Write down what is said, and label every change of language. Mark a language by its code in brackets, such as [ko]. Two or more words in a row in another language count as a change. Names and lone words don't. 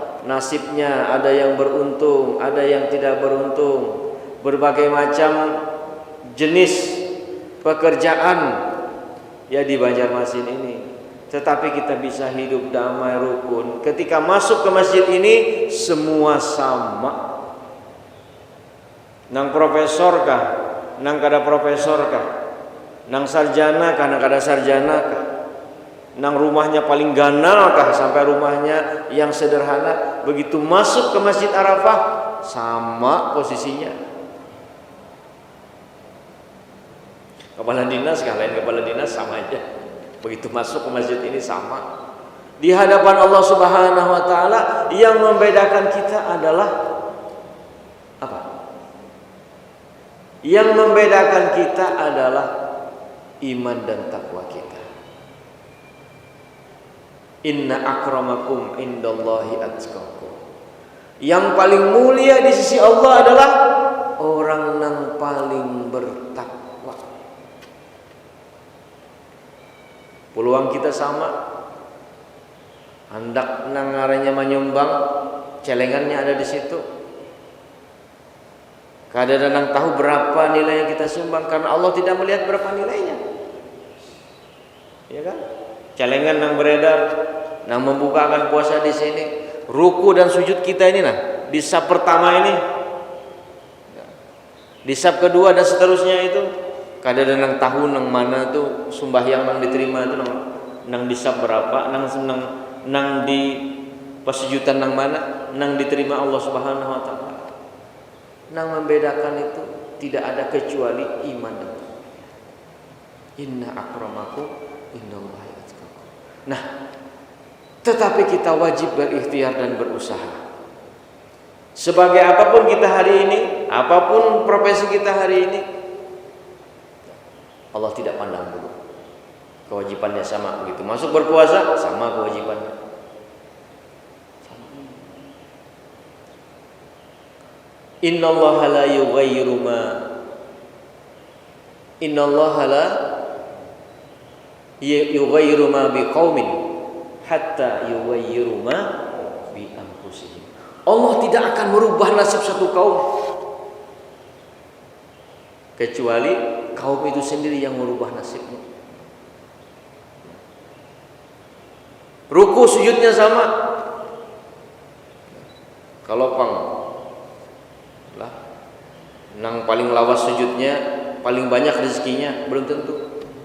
[id] Nasibnya ada yang beruntung, ada yang tidak beruntung. Berbagai macam jenis pekerjaan ya di Banjarmasin ini. Tetapi kita bisa hidup damai rukun. Ketika masuk ke masjid ini semua sama. [bjn] Nang profesor kah? Nang kada profesor kah? Nang sarjana kah? Nang kada sarjana kah? Nang rumahnya paling ganal kah? Sampai rumahnya yang sederhana. [id] Begitu masuk ke Masjid Arafah sama posisinya. Kepala dinas kah? Lain kepala dinas sama aja. Begitu masuk ke masjid ini sama. Di hadapan Allah [ar] سبحانه وتعالى [id] yang membedakan kita adalah apa? Yang membedakan kita adalah iman dan takwa kita. [ar] إن أكرمكم عند الله أتقاكم. [id] Yang paling mulia di sisi Allah adalah orang yang paling bertakwa. Peluang kita sama. [bjn] Hendak nangaranya menyumbang, celengannya ada di situ. [id] Kadang-kadang tahu berapa nilai yang kita sumbang karena Allah tidak melihat berapa nilainya. Ya kan? Celengan yang beredar, yang membukakan puasa di sini, ruku dan sujud kita ini nah, di sab pertama ini, di sab kedua dan seterusnya itu. [bjn] Kadang-kadang tahu nang mana tuh sembahyang nang diterima itu nang disab berapa, nang di pasujudan nang mana, nang diterima Allah [ar] سبحانه وتعالى. [bjn] Nang membedakan itu tidak ada kecuali iman dan takwa. [ar] إن أكرمكم عند الله أتقاكم. [id] Nah, tetapi kita wajib berikhtiar dan berusaha. Sebagai apapun kita hari ini, apapun profesi kita hari ini, Allah tidak pandang bulu. Kewajibannya sama begitu. Masuk berpuasa sama kewajibannya. [ar] إن الله لا يغير ما إن الله لا يغير ما بقوم حتى يغيروا ما بأنفسهم. [id] Allah tidak akan merubah nasib satu kaum kecuali kaum itu sendiri yang merubah nasibnya. Ruku sujudnya sama. [bjn] Kalau pang lah, nang paling lawas sujudnya, paling banyak rezekinya, belum tentu.